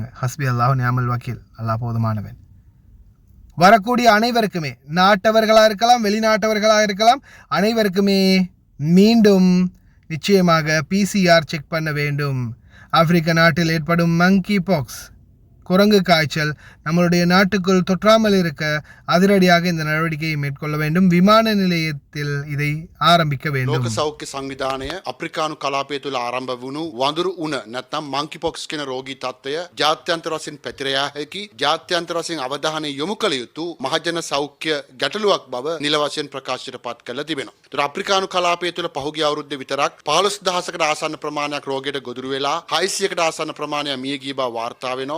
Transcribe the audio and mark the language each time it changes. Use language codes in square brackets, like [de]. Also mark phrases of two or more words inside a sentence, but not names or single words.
[ar] حسبي الله نعم الوكيل, [ta] அல்லாஹ் போதுமானவன். வரக்கூடிய அனைவருக்குமே, நாட்டவர்களாக இருக்கலாம், வெளிநாட்டவர்களாக இருக்கலாம், அனைவருக்குமே மீண்டும் நிச்சயமாக PCR செக் பண்ண வேண்டும். ஆப்பிரிக்க நாட்டில் ஏற்படும் [en] monkey pox [ta] குரங்கு காய்ச்சல் நம்மளுடைய நாட்டுக்குள் தொற்றாமல் இருக்க அதிரடியாக இந்த நடவடிக்கையை மேற்கொள்ள வேண்டும். விமான நிலையத்தில் இதை ஆரம்பிக்க வேண்டும். [si] ලෝක සෞඛ්‍ය සංවිධානය අප්‍රිකානු කලාපය තුළ ආරම්භ වුණු වඳුරු උණ නැත්නම් monkeypox කියන රෝගී තත්ත්වය ජාත්‍යන්තර වශයෙන් පැතිර යා හැකි ජාත්‍යන්තර වශයෙන් අවධානය යොමු කළ යුතු මහජන සෞඛ්‍ය ගැටලුවක් බව නිල වශයෙන් ප්‍රකාශයට පත් කරලා තිබෙනවා. ඒතර අප්‍රිකානු කලාපය තුළ පහුගිය අවුරුද්දේ විතරක් 15000කට ආසන්න ප්‍රමාණයක් රෝගයට ගොදුරු වෙලා 600කට ආසන්න ප්‍රමාණයක් මිය ගිය බව වාර්තා වෙනවා.